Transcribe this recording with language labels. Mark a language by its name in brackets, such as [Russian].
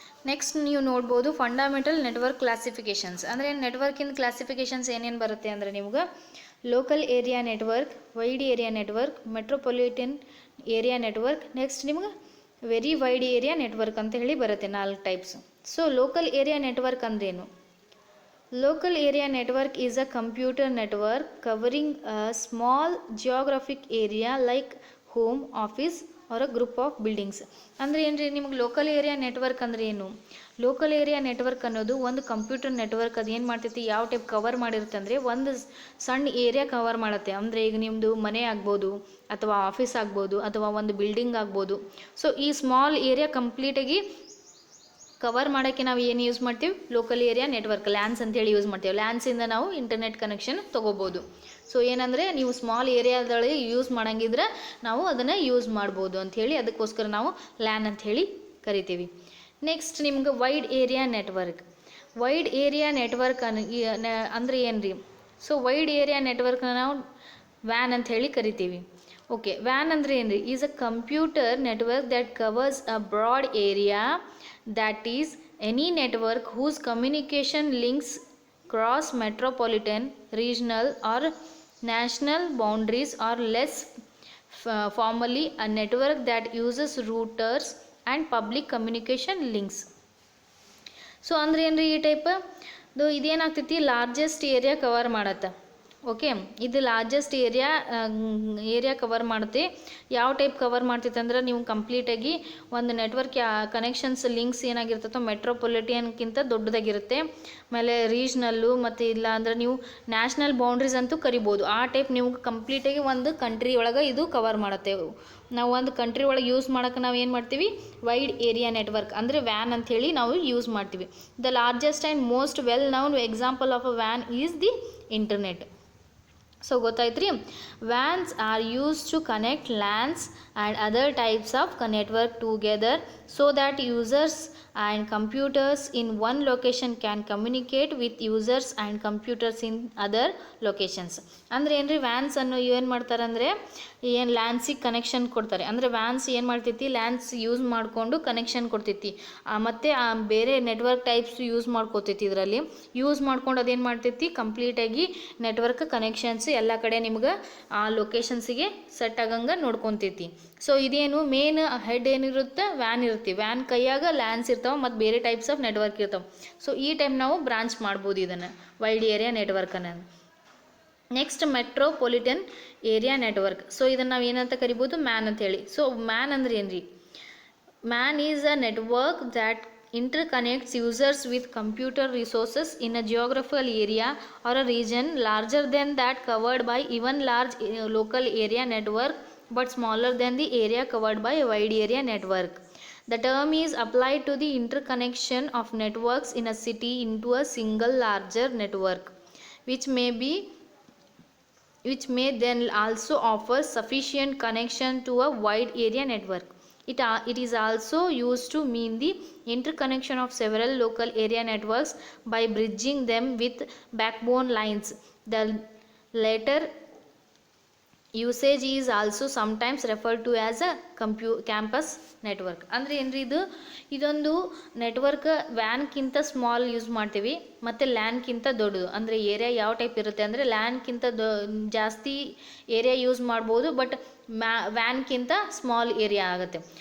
[Kannada] Next ನೀವು ನೋಡ್ಬೋದು fundamental network ಕ್ಲಾಸಿಫಿಕೇಷನ್ಸ್. ಅಂದರೆ ನೆಟ್ವರ್ಕಿನ ಕ್ಲಾಸಿಫಿಕೇಷನ್ಸ್ ಏನೇನು ಬರುತ್ತೆ ಅಂದರೆ ನಿಮ್ಗೆ local area network, wide area network, metropolitan area network, next ನಿಮ್ಗೆ ವೆರಿ ವೈಡ್ ಏರಿಯಾ ನೆಟ್ವರ್ಕ್ ಅಂತ ಹೇಳಿ ಬರುತ್ತೆ, 4 types. So local area network ಅಂದ್ರೇನು? [English] Local area network is a computer network covering a small geographic area like home, office or a group of buildings. [Kannada] ಅಂದರೆ ಏನು ರೀ, ನಿಮಗೆ local area network ಅಂದರೆ ಏನು? ಲೋಕಲ್ ಏರಿಯಾ ನೆಟ್ವರ್ಕ್ ಅನ್ನೋದು ಒಂದು computer network. ಅದು ಏನು ಮಾಡ್ತೈತಿ, ಯಾವ ಟೈಪ್ ಕವರ್ ಮಾಡಿರುತ್ತೆ ಅಂದರೆ ಒಂದು ಸಣ್ಣ ಏರಿಯಾ ಕವರ್ ಮಾಡುತ್ತೆ. ಅಂದರೆ ಈಗ ನಿಮ್ಮದು ಮನೆ ಆಗ್ಬೋದು, ಅಥವಾ ಆಫೀಸ್ ಆಗ್ಬೋದು, ಅಥವಾ ಒಂದು ಬಿಲ್ಡಿಂಗ್ ಆಗ್ಬೋದು. ಸೊ ಈ ಸ್ಮಾಲ್ ಏರಿಯಾ ಕಂಪ್ಲೀಟಾಗಿ ಕವರ್ ಮಾಡೋಕ್ಕೆ ನಾವು ಏನು ಯೂಸ್ ಮಾಡ್ತೀವಿ, ಲೋಕಲ್ ಏರಿಯಾ ನೆಟ್ವರ್ಕ್, ಲ್ಯಾನ್ಸ್ ಅಂತೇಳಿ ಯೂಸ್ ಮಾಡ್ತೀವಿ. ಲ್ಯಾನ್ಸಿಂದ ನಾವು ಇಂಟರ್ನೆಟ್ ಕನೆಕ್ಷನ್ ತೊಗೋಬೋದು. ಸೊ ಏನಂದರೆ ನೀವು ಸ್ಮಾಲ್ ಏರಿಯಾದೊಳಗೆ ಯೂಸ್ ಮಾಡೋಂಗಿದ್ರೆ ನಾವು ಅದನ್ನು ಯೂಸ್ ಮಾಡ್ಬೋದು ಅಂಥೇಳಿ, ಅದಕ್ಕೋಸ್ಕರ ನಾವು ಲ್ಯಾನ್ ಅಂಥೇಳಿ ಕರಿತೀವಿ. ನೆಕ್ಸ್ಟ್ ನಿಮ್ಗೆ wide area network. Wide area network ಅಂದರೆ ಏನು ರೀ? ಸೊ ವೈಡ್ ಏರಿಯಾ ನೆಟ್ವರ್ಕ್ನ ನಾವು ವ್ಯಾನ್ ಅಂತ ಹೇಳಿ ಕರಿತೀವಿ. ಓಕೆ, ವ್ಯಾನ್ ಅಂದರೆ ಏನು ರೀ? [English] Is a computer network that covers a broad area, that is any network whose communication links cross metropolitan, regional or national boundaries, or less formally a network that uses routers and public communication links. [Kannada] So ಅಂದ್ರೆ ಏನು ರೀ, ಈ type ಇದೇನಾಗ್ತೈತಿ, largest area cover ಮಾಡತ್ತೆ. Okay, ಇದು largest area cover ಮಾಡುತ್ತೆ. ಯಾವ type cover ಮಾಡ್ತೈತೆ ಅಂದ್ರೆ, ನೀವು ಕಂಪ್ಲೀಟಾಗಿ ಒಂದು ನೆಟ್ವರ್ಕ್ ಕನೆಕ್ಷನ್ಸ್ ಲಿಂಕ್ಸ್ ಏನಾಗಿರ್ತೈತೋ ಮೆಟ್ರೋಪಾಲಿಟಿಯನ್ಗಿಂತ ದೊಡ್ಡದಾಗಿರುತ್ತೆ. ಆಮೇಲೆ ರೀಜ್ನಲ್ಲು ಮತ್ತು ಇಲ್ಲ ಅಂದ್ರೆ ನೀವು ನ್ಯಾಷನಲ್ ಬೌಂಡ್ರೀಸ್ ಅಂತೂ ಕರಿಬೋದು. ಆ ಟೈಪ್ ನೀವು ಕಂಪ್ಲೀಟಾಗಿ ಒಂದು ಕಂಟ್ರಿ ಒಳಗೆ ಇದು ಕವರ್ ಮಾಡುತ್ತೆ. ನಾವು ಒಂದು ಕಂಟ್ರಿ ಒಳಗೆ ಯೂಸ್ ಮಾಡೋಕೆ ನಾವು ಏನು ಮಾಡ್ತೀವಿ, ವೈಡ್ ಏರಿಯಾ ನೆಟ್ವರ್ಕ್ ಅಂದರೆ ವ್ಯಾನ್ ಅಂಥೇಳಿ ನಾವು ಯೂಸ್ ಮಾಡ್ತೀವಿ. [English] The largest and most well noun example of a van is the internet. [Kannada] So ಗೊತ್ತಾಯ್ತು ರೀ, [English] WANs are use to connect LANs and other types of network together so that users and computers in one location can communicate with users and computers in other locations. [Kannada] ಅಂದರೆ ಏನು ರೀ, wands ಅನ್ನು ಏನು ಮಾಡ್ತಾರೆ ಅಂದರೆ ಏನು ಲ್ಯಾನ್ಸಿಗೆ ಕನೆಕ್ಷನ್ ಕೊಡ್ತಾರೆ. ಅಂದರೆ ವ್ಯಾನ್ಸ್ ಏನು ಮಾಡ್ತೈತಿ, ಲ್ಯಾನ್ಸ್ ಯೂಸ್ ಮಾಡಿಕೊಂಡು ಕನೆಕ್ಷನ್ ಕೊಡ್ತೈತಿ. ಮತ್ತು ಬೇರೆ ನೆಟ್ವರ್ಕ್ ಟೈಪ್ಸ್ ಯೂಸ್ ಮಾಡ್ಕೋತೈತಿ. ಇದರಲ್ಲಿ ಯೂಸ್ ಮಾಡ್ಕೊಂಡು ಅದೇನು ಮಾಡ್ತೈತಿ, ಕಂಪ್ಲೀಟಾಗಿ ನೆಟ್ವರ್ಕ್ ಕನೆಕ್ಷನ್ಸ್ ಎಲ್ಲ ಕಡೆ ನಿಮ್ಗೆ ಆ ಲೊಕೇಶನ್ಸಿಗೆ ಸೆಟ್ ಆಗಂಗೆ ನೋಡ್ಕೊತೈತಿ. ಸೊ ಇದೇನು ಮೇನ್ ಹೆಡ್ ಏನಿರುತ್ತೆ, ವ್ಯಾನ್ ಇರುತ್ತೆ. ವ್ಯಾನ್ ಕೈಯಾಗ ಲ್ಯಾನ್ಸ್ ಇರ್ತಾವೆ ಮತ್ತು ಬೇರೆ ಟೈಪ್ಸ್ ಆಫ್ ನೆಟ್ವರ್ಕ್ ಇರ್ತಾವೆ. ಸೊ ಈ ಟೈಪ್ ನಾವು ಬ್ರಾಂಚ್ ಮಾಡ್ಬೋದು ಇದನ್ನು, wide area ನೆಟ್ವರ್ಕನ್ನು. Next metropolitan area network. So ಇದನ್ನು ನಾವು ಏನಂತ ಕರಿಬೋದು, ಮ್ಯಾನ್ ಅಂತೇಳಿ. ಸೊ ಮ್ಯಾನ್ ಅಂದ್ರೆ ಏನು ರೀ? [English] MAN is a network that interconnects users with computer resources in a geographical area or a region larger than that covered by even large local area network but smaller than the area covered by a wide area network. The term is applied to the interconnection of networks in a city into a single larger network, which may be which may then also offer sufficient connection to a wide area network. It is also used to mean the interconnection of several local area networks by bridging them with backbone lines. The latter usage is also sometimes refer to as a campus network. [Kannada] ಅಂದರೆ ಏನ್ರಿ ಇದೊಂದು network ವ್ಯಾನ್ಕ್ಕಿಂತ small use ಮಾಡ್ತೀವಿ ಮತ್ತು ಲ್ಯಾನ್ಕ್ಕಿಂತ ದೊಡ್ಡದು. ಅಂದರೆ area ಯಾವ type ಇರುತ್ತೆ ಅಂದರೆ ಲ್ಯಾನ್ಕ್ಕಿಂತ ಜಾಸ್ತಿ ಏರಿಯಾ ಯೂಸ್ ಮಾಡ್ಬೋದು, ಬಟ್ ವ್ಯಾನ್ಕ್ಕಿಂತ ಸ್ಮಾಲ್ ಏರಿಯಾ ಆಗುತ್ತೆ.